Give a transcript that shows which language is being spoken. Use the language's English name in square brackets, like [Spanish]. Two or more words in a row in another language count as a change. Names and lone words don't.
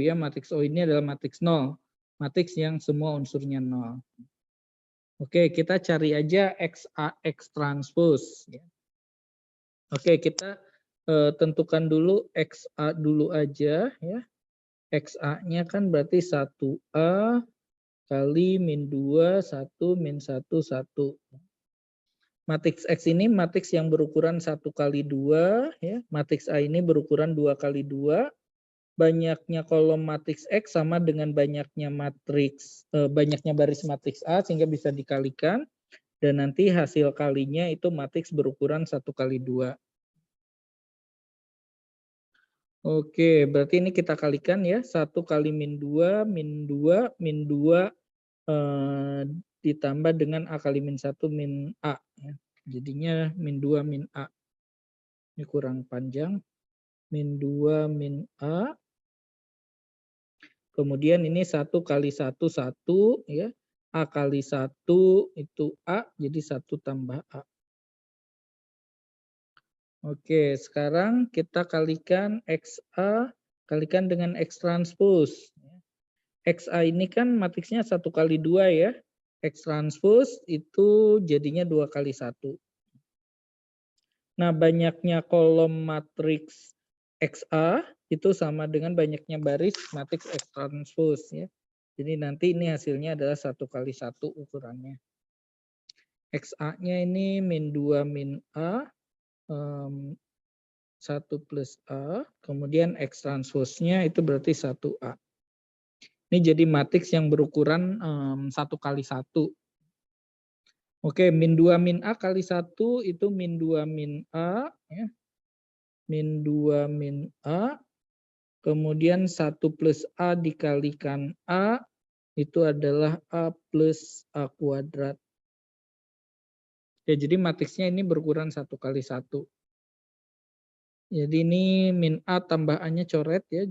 [Indonesian] Ya, matriks O ini adalah matriks 0. Matriks yang semua unsurnya 0. Oke, kita cari aja XA X transpose. Oke, kita tentukan dulu XA dulu aja. Ya. XA-nya kan berarti 1A kali min 2, 1, min 1, 1. Matriks X ini matriks yang berukuran 1 kali 2. Ya. Matriks A ini berukuran 2 kali 2. Banyaknya kolom matriks X sama dengan banyaknya baris matriks A sehingga bisa dikalikan. Dan nanti hasil kalinya itu matriks berukuran 1 kali 2. Oke, berarti ini kita kalikan ya. 1 kali min 2, min 2, min 2 ditambah dengan A kali min 1 min A. Ya. Jadinya min 2 min A. Ini kurang panjang. Min 2 min A. Kemudian ini 1 kali 1, 1. Ya. A kali 1 itu A, jadi 1 tambah A. Oke, sekarang kita kalikan XA, kalikan dengan X transpose. XA ini kan matriksnya 1 kali 2 ya. X transpose itu jadinya 2 kali 1. Nah, banyaknya kolom matriks XA itu sama dengan banyaknya baris matriks X transpose ya. Jadi nanti ini hasilnya adalah 1 kali 1 ukurannya. XA-nya ini min 2 min A, 1 plus A, kemudian X transpose-nya itu berarti 1A. Ini jadi matriks yang berukuran 1 kali 1. Oke, min 2 min A kali 1 itu min 2 min A. Ya. Min 2 min A. Kemudian 1 plus A dikalikan A. Itu adalah A plus A kuadrat. Ya, jadi matriksnya ini berukuran 1 kali 1. Jadi ini min A tambah A-nya coret ya.